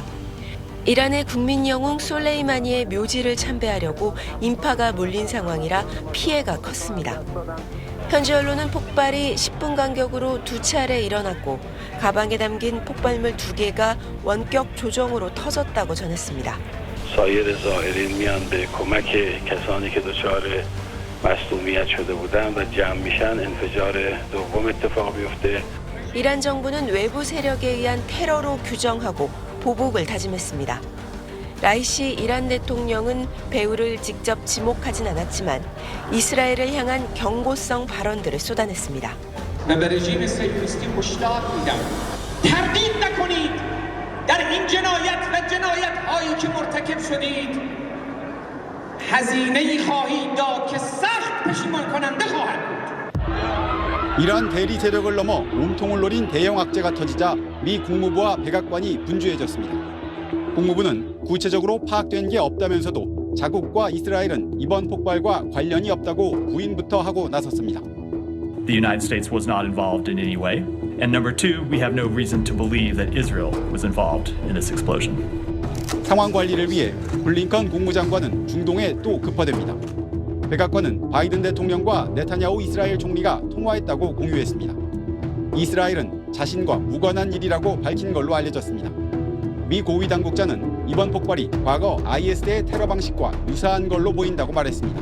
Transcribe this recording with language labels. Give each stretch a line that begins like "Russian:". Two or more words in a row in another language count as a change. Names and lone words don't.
Korean: 이란의 국민 영웅 솔레이마니의 묘지를 참배하려고 인파가 몰린 상황이라 피해가 컸습니다. 현지 언론은 폭발이 10분 간격으로 2차례 일어났고 가방에 담긴 폭발물 2개가 원격 조정으로 터졌다고 전했습니다.
Persian: سایر زائرین میان به کمک کسانی که دچار مصدومیت شده بودند و جمع میشن انفجار دوم اتفاق بیفته.
Korean: 이란 정부는 외부 세력에 의한 테러로 규정하고 보복을 다짐했습니다. 라이시 이란 대통령은 배후를 직접 지목하진 않았지만 이스라엘을 향한 경고성 발언들을 쏟아냈습니다.
Persian: در این جنایت و جنایت‌هایی که مرتکب شدید هزینه‌ای خواهید داد که سخت پشیمان کننده خواهد بود.
Korean: 이란 대리 세력을 넘어 몸통을 노린 대형 악재가 터지자 미 국무부와 백악관이 분주해졌습니다. 국무부는 구체적으로 파악된 게 없다면서도 자국과 이스라엘은 이번 폭발과 관련이 없다고 부인부터 하고 나섰습니다.
English: The United States was not involved in any way. And number two, we have no reason to believe that Israel was involved in this explosion.
Korean: 상황 관리를 위해 블링컨 국무장관은 중동에 또 급파됩니다. 백악관은 바이든 대통령과 네타냐후 이스라엘 총리가 통화했다고 공유했습니다. 이스라엘은 자신과 무관한 일이라고 밝힌 걸로 알려졌습니다. 미 고위 당국자는 이번 폭발이 과거 IS의 테러 방식과 유사한 걸로 보인다고 말했습니다.